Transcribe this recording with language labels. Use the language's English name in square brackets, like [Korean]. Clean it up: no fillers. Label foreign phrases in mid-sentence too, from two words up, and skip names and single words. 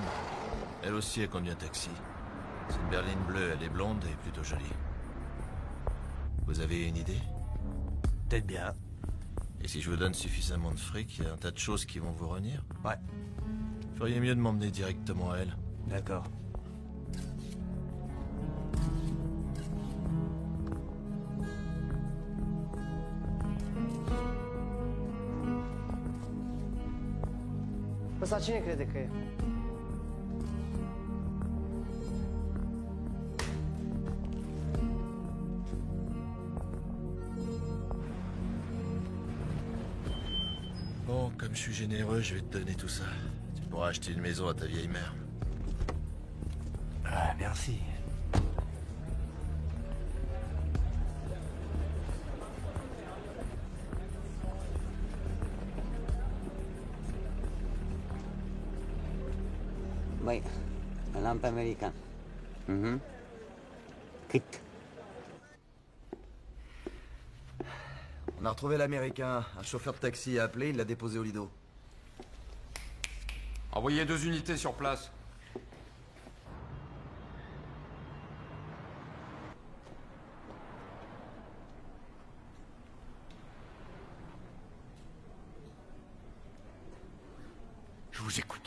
[French] Elle aussi, elle conduit un taxi. C'est une berline bleue, elle est blonde et plutôt jolie. Vous avez une idée? Peut-être bien. Et si je vous donne suffisamment de fric, il y a un tas de choses qui vont vous revenir? Ouais. Feriez mieux de m'emmener directement à elle. D'accord. [Romanian] Ăsta cine crede că e? [French] Bon, comme je suis généreux, je vais te donner tout ça. Tu pourras acheter une maison à ta vieille mère. Ah, merci. [Romanian] Băi, l-am pe american. Cât? [French] On a retrouvé l'américain. Un chauffeur de taxi a appelé, il l'a déposé au Lido. Envoyez 2 unités sur place. Je vous écoute.